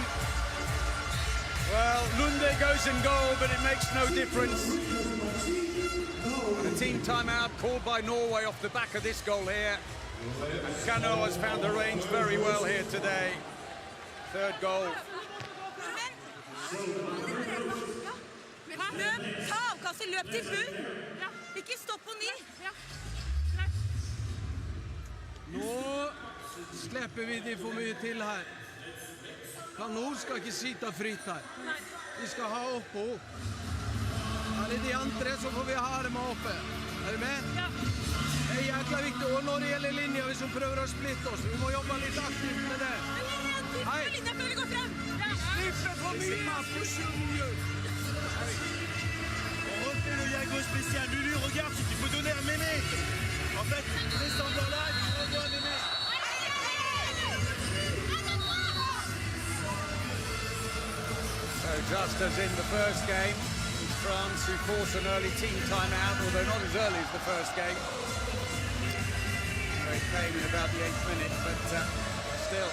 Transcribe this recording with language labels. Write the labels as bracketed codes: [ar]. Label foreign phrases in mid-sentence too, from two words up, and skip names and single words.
[en] Well, Lunde goes in goal, but it makes no difference. And a team timeout called by Norway off the back of this goal here. And Cano has found the range very well here today. 3rd goal. [no] Løp til bunn. Ikke stopp på ny. Nå släpper vi det for mye til her. Kanon skal ikke sitte fritt her. Vi skal ha oppå. Her er de andre, så får vi ha dem oppe. Er du med? Ja. Det er jækla viktig. Og når det gjelder linja, hvis hun prøver å splitte oss, vi må jobbe litt aktivt med det. Hei! Linja før vi går frem. Slippe for mye! [fr] Refais le Yago spécial. Lulu, regarde, il faut donner à Mémé. En fait, descendant là, il renvoie à Mémé. [en] So just as in the first game, it's France who force an early team timeout, although not as early as the first game. They came in about the 8th minute, but still.